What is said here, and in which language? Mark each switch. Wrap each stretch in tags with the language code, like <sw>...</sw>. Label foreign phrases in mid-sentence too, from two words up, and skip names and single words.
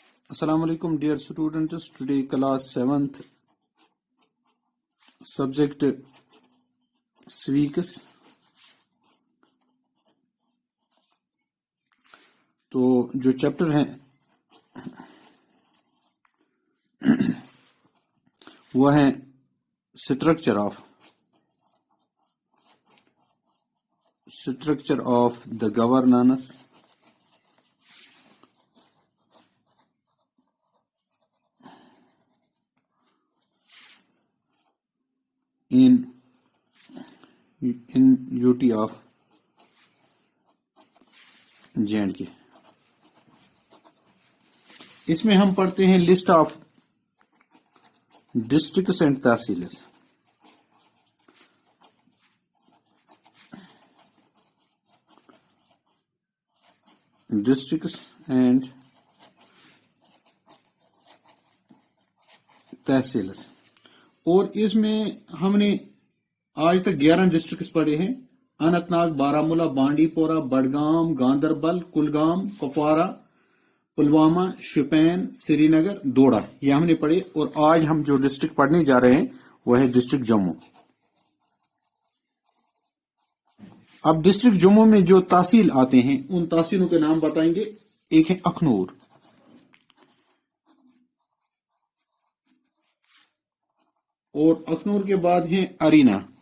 <ar>السلام عليكم</ar> <en>dear students. Today class 7th subject civics.</en> <ur>تو جو چیپٹر ہیں وہ ہیں اسٹرکچر</ur> <en>of the governance, in UT of J&K.</en> <ur>اس میں ہم پڑھتے ہیں</ur> <en>list of districts and tehsils. districts and tehsils,</en> <ur>اور اس میں ہم نے آج تک 11 ڈسٹرکٹس پڑھے ہیں: اننت ناگ، بارامولہ، بانڈی پورہ، بڈگام، گاندربل، کلگام، کپوارہ، پلوامہ، شوپین، سری نگر، دوڑا. یہ ہم نے پڑھے. اور آج ہم جو ڈسٹرکٹ پڑھنے جا رہے ہیں وہ ہے ڈسٹرکٹ جموں. اب ڈسٹرکٹ جموں میں جو تحصیل آتے ہیں ان تحصیلوں کے نام بتائیں گے. ایک ہے اخنور، اور اخنور کے بعد ہیں ارینا،</ur>